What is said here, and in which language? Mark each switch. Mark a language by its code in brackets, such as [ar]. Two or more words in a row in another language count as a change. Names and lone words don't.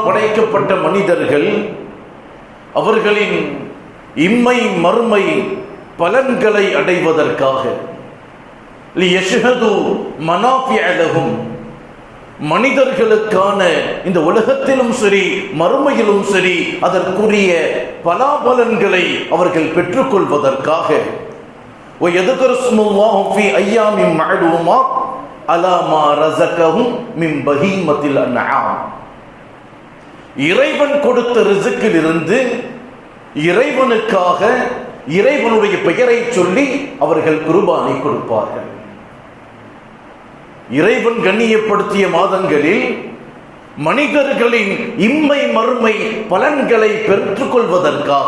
[ta] படைக்கப்பட்ட மனிதர்கள் அவர்களின் இம்மை மறுமை பலன்களை அடைவதற்காக, [ar] ليشهدوا منافع لهم, [ta] மனிதர்களுக்கான இந்த உலகத்திலும் சரி மறுமையிலும் சரி அதற்குரிய பலாபலன்களை அவர்கள் பெற்றுக்கொள்வதற்காக, [ar] وَيَذْكُرُ اسْمَ اللَّهِ فِي أَيَّامٍ مَّعْلُومَاتٍ عَلَى مَا رَزَقَهُم مِّن بَهِيمَةِ الْأَنْعَامِ, [ta] இறைவன் கொடுத்த ரிஸ்கிலிருந்து இறைவனுக்காக இறைவனுடைய பெயரை சொல்லி அவர்கள் குர்பானை கொடுப்பார்கள். இறைவன் கண்ணியப்படுத்திய மாதங்களில் மனிதர்களின் இம்மை மறுமை பலன்களை